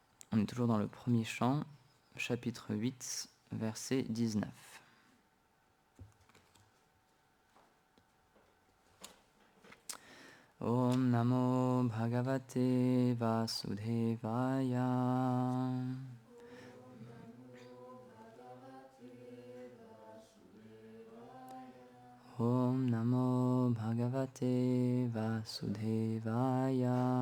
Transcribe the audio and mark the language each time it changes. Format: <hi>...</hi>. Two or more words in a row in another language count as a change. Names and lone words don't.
<fr>On est toujours dans le premier chant, chapitre 8, verset 19.</fr> <sa>Om Namo Bhagavate Vasudevaya. Om Namo Bhagavate Vasudevaya.</sa>